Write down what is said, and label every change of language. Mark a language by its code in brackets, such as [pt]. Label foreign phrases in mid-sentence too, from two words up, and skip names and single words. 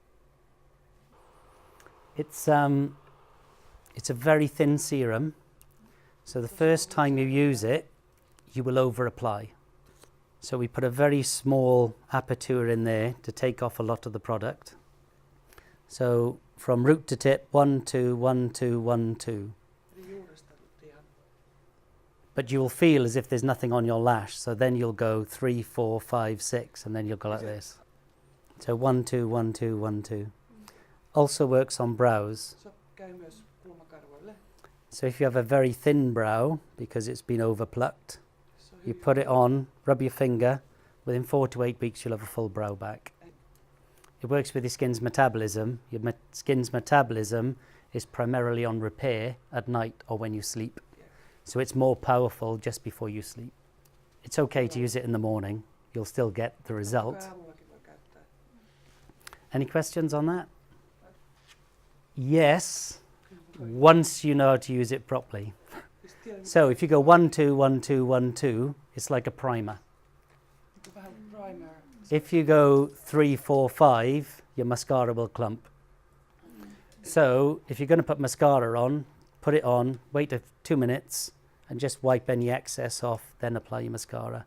[en] It's a very thin serum. So the first time you use it, you will over apply. So we put a very small aperture in there to take off a lot of the product. So from root to tip, 1, 2, 1, 2, 1, 2. [fi] Eli juuresta ihan. [en] But you will feel as if there's nothing on your lash. So then you'll go 3, 4, 5, 6, and then you'll go like this. So 1, 2, 1, 2, 1, 2. Also works on brows. [fi] Se käy myös kulmakarvoille. [en] So if you have a very thin brow, because it's been overplucked, [fi] Se on [en] you [fi] hyvin- [en] put it on, rub your finger, within 4 to 8 weeks you'll have a full brow back. It works with your skin's metabolism. Your skin's metabolism is primarily on repair at night or when you sleep. So it's more powerful just before you sleep. It's okay to use it in the morning. You'll still get the result. [fi] Aamullakin voi käyttää. [en] Any questions on that? Yes, once you know how to use it properly. [fi] Siis tiedän, [en] So if you go 1, 2, 1, 2, 1, 2, it's like a primer. [fi] vähän primer. [en] If you go 3, 4, 5, your mascara will clump. So if you're going to put mascara on, put it on, wait 2 minutes, and just wipe any excess off, then apply your mascara.